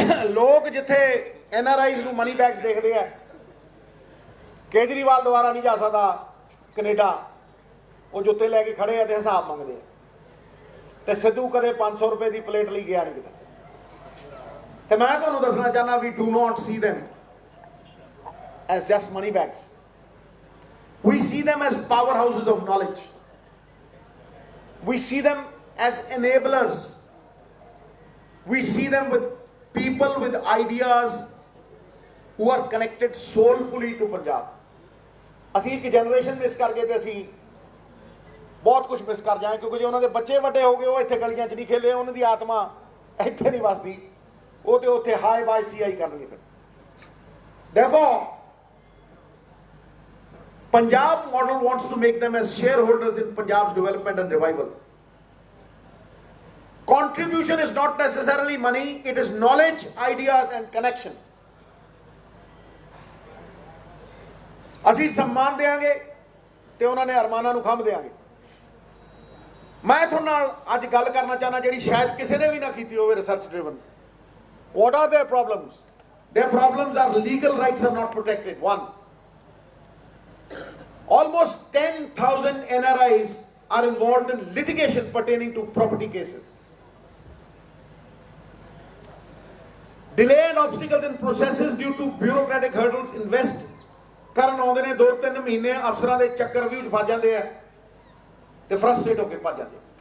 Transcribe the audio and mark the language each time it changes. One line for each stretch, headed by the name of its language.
Punjabi: ਲੋਕ ਜਿੱਥੇ NRIs ਨੂੰ ਮਨੀ ਬੈਗਸ ਦੇਖਦੇ ਆ, ਕੇਜਰੀਵਾਲ ਦੁਆਰਾ ਨਹੀਂ ਜਾ ਸਕਦਾ ਕੈਨੇਡਾ, ਉਹ ਜੁੱਤੇ ਲੈ ਕੇ ਖੜੇ ਆ ਤੇ ਹਿਸਾਬ ਮੰਗਦੇ ਆ। ਤੇ ਸਿੱਧੂ ਕਦੇ 500 ਰੁਪਏ ਦੀ ਪਲੇਟ ਲਈ ਗਿਆ ਨਹੀਂ ਕਿਤੇ। ਤੇ ਮੈਂ ਤੁਹਾਨੂੰ ਦੱਸਣਾ ਚਾਹੁੰਦਾ,
English: We do not see them as just money bags. We see them as powerhouses of knowledge. We see them as enablers. We see them with people with ideas who are connected soulfully to Punjab.
Punjabi: ਅਸੀਂ ਇੱਕ generation miss ਕਰਕੇ ਤੇ ਅਸੀਂ ਬਹੁਤ ਕੁਝ miss ਕਰ ਜਾਏ, ਕਿਉਂਕਿ ਜੇ ਉਹਨਾਂ ਦੇ ਬੱਚੇ ਵੱਡੇ ਹੋ ਗਏ, ਉਹ ਇੱਥੇ ਗਲੀਆਂ 'ਚ ਨਹੀਂ ਖੇਲੇ, ਉਹਨਾਂ ਦੀ ਆਤਮਾ ਇੱਥੇ ਨਹੀਂ ਵਸਦੀ, ਉਹ ਤੇ ਉੱਥੇ ਹਾਈ ਬਾਈ CI ਕਰਨਗੇ ਫਿਰ।
English: Therefore, Punjab model wants to make them as shareholders in Punjab's development and revival. Contribution is not necessarily money, it is knowledge, ideas and connection.
Punjabi: ਅਸੀਂ
Hindi: सम्मान देंगे
Punjabi: ਤੇ ਉਹਨਾਂ ਨੇ ਅਰਮਾਨਾਂ ਨੂੰ ਖੰਭ ਦੇਾਂਗੇ। ਮੈਂ ਤੁਹਾਡੇ ਨਾਲ ਅੱਜ ਗੱਲ ਕਰਨਾ ਚਾਹਨਾ ਜਿਹੜੀ ਸ਼ਾਇਦ ਕਿਸੇ ਨੇ ਵੀ ਨਾ ਕੀਤੀ ਹੋਵੇ,
English: Research driven. What are their problems? Their problems are legal rights are not protected. One, almost 10,000 NRIs are involved in litigation pertaining to property cases. Delay and obstacles in processes due to bureaucratic hurdles.
Punjabi: Invest ਕਰਨ ਆਉਂਦੇ ਨੇ 2-3 ਮਹੀਨੇ, ਅਫਸਰਾਂ ਦੇ ਚੱਕਰ review 'ਚ ਫਸ ਜਾਂਦੇ ਆ ਤੇ ਫਰਸਟ੍ਰੇਟ ਹੋ ਕੇ ਭੱਜ ਜਾਂਦੇ।